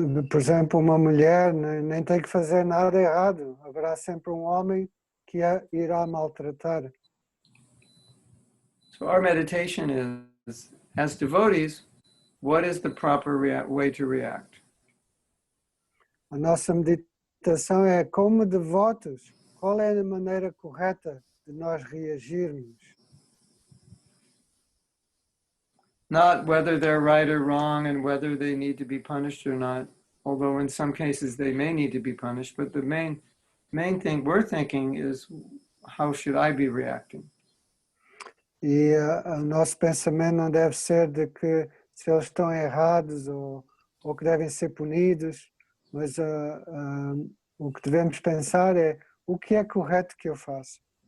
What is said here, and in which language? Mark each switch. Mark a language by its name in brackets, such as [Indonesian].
[Portuguese] Por exemplo, uma mulher nem tem que fazer nada errado. Haverá sempre um homem que a irá maltratar. [English] So our meditation is, as devotees, what is the proper way to react? [Portuguese] A nossa meditação é como devotos. Qual é a maneira correta de nós reagirmos? [English] Not whether they're right or wrong and whether they need to be punished or not, although in some cases they may need to be punished, but the main thing we're thinking is, how should I be reacting? [Portuguese] E o nosso pensamento não deve ser de que se eles estão errados ou que devem ser punidos, mas o que devemos pensar é o que é correto que eu faço.